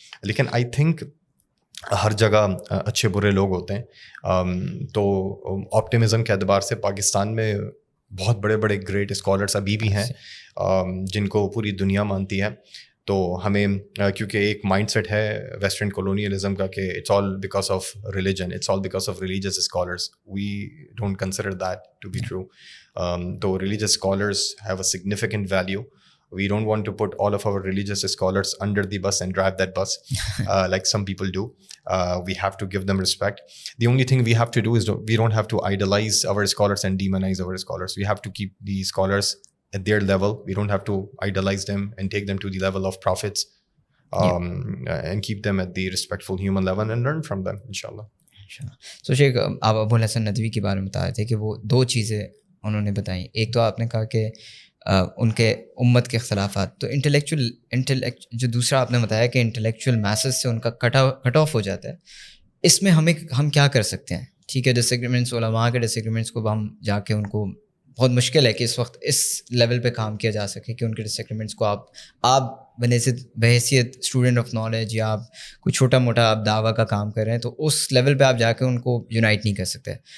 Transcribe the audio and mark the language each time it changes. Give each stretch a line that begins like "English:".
Urdu: لیکن
English: I think
Urdu: ہر جگہ اچھے برے لوگ ہوتے ہیں, تو آپٹیمزم کے اعتبار سے پاکستان میں بہت بڑے بڑے گریٹ اسکالرس ابھی بھی ہیں جن کو پوری دنیا مانتی ہے. تو ہمیں کیونکہ ایک
English: mind ہے western colonialism
Urdu: کا کہ
English: It's all because of religion, it's all because of religious scholars. We don't consider that to be true.
Urdu: تو
English: Religious scholars have a significant value. We don't want to put all of our religious scholars under the bus and drive that bus like some people do. We have to give them respect. The only thing we have to do is we don't have to idolize our scholars and demonize our scholars. We have to keep the scholars at their level. We don't have to idolize them and take them to the level of prophets, and keep them at the respectful human level and learn from them, inshallah. So
Urdu: شیخ, آپ ابو الحسن ندوی کے بارے میں بتا رہے تھے کہ وہ دو چیزیں انہوں نے بتائیں. ایک تو آپ نے کہا کہ ان کے امت کے اختلافات, تو انٹلیکچوئل جو دوسرا آپ نے بتایا کہ انٹلیکچوئل میسز سے ان کا کٹ آف ہو جاتا ہے. اس میں ہم کیا کر سکتے ہیں؟ ٹھیک ہے, ڈس ایگریمنٹس, علماء کے ڈس ایگریمنٹس کو ہم جا کے ان کو بہت مشکل ہے کہ اس وقت اس لیول پہ کام کیا جا سکے کہ ان کے ڈس ایگریمنٹس کو آپ بحیثیت
English: student of knowledge
Urdu: یا آپ کوئی چھوٹا موٹا آپ دعویٰ کا کام کر رہے ہیں تو اس لیول پہ آپ جا کے ان کو یونائٹ نہیں کر سکتے.